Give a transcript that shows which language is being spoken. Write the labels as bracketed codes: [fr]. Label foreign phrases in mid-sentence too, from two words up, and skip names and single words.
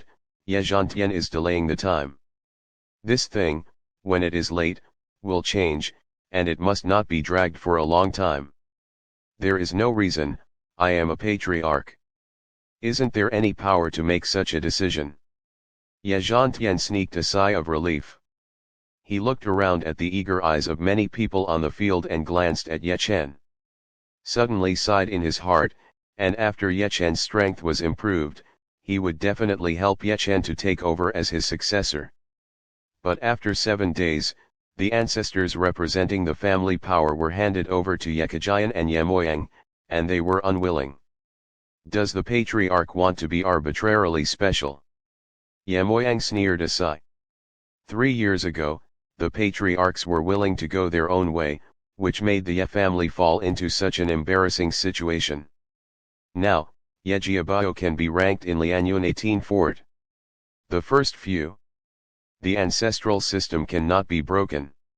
[en] I thought, Ye Zhantian is delaying the time. This thing, when it is late, will change, and it must not be dragged for a long time. There is no reason, I am a patriarch. Isn't there any power to make such a decision? Ye Zhantian sneaked a sigh of relief. He looked around at the eager eyes of many people on the field and glanced at Ye Chen. Suddenly sighed in his heart, and after Ye Chen's strength was improved, he would definitely help Ye Chen to take over as his successor. But after 7 days, the ancestors representing the family power were handed over to Ye Kejian and Ye Moyang, and they were unwilling. Does the patriarch want to be arbitrarily special? Ye Moyang sneered a sigh. 3 years ago, the patriarchs were willing to go their own way, which made the Ye family fall into such an embarrassing situation. Now, Ye Jiabao can be ranked in Lianyun 18 Fort. The first few. The ancestral system cannot be broken.